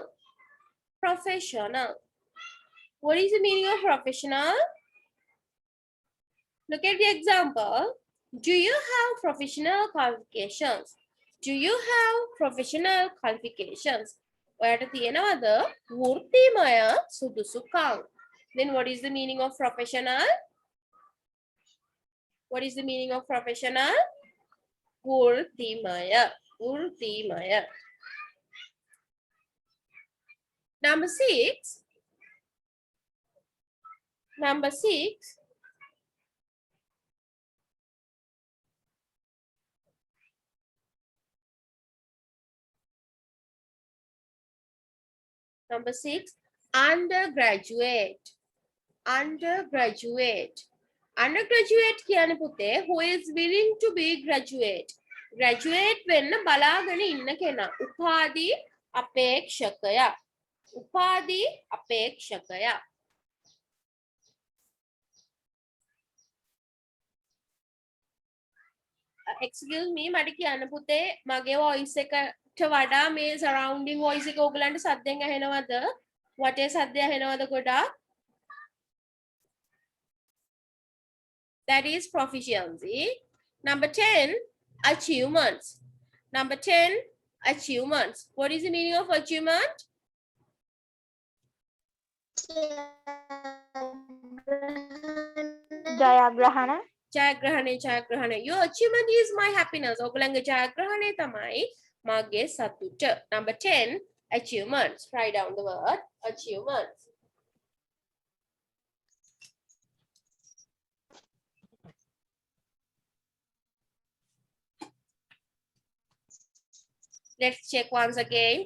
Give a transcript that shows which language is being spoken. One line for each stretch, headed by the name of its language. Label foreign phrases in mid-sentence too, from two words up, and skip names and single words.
English: Professional. What is the meaning of professional? Look at the example. Do you have professional qualifications? Do you have professional qualifications?
Sinhala: ඔයාට තියෙනවද වෘත්තිමය සුදුසුකම්?
English: Then what is the meaning of professional? What is the meaning of professional?
Sinhala: වෘත්තිමය. වෘත්තිමය.
English: Number 6. Number 6. Number 6, undergraduate. Undergraduate. Undergraduate
Sinhala: කියන්නේ පුතේ
English: who is willing to be graduate.
Sinhala: Graduate වෙන්න බලාගෙන ඉන්න කෙනා. උපාධි අපේක්ෂකයා. උපාධි අපේක්ෂකයා.
English: Excuse me,
Sinhala: මට කියන්න පුතේ මගේ voice එකට වඩා මේ
English: surrounding voice
Sinhala: එක ඕගලන්ට සද්දෙන් ඇහෙනවද? වටේ සද්දය ඇහෙනවද ගොඩාක්?
English: That is proficiency. Number 10, achievements. Number 10, achievements. What is the meaning of achievement?
Sinhala: ජයග්‍රහණ ජයග්‍රහණය ජයග්‍රහණය.
English: Your achievement is my happiness.
Sinhala: ඔයගලගේ ජයග්‍රහණය තමයි මගේ සතුට.
English: Number 10, achievements. Write down the word achievements. Let's check once again.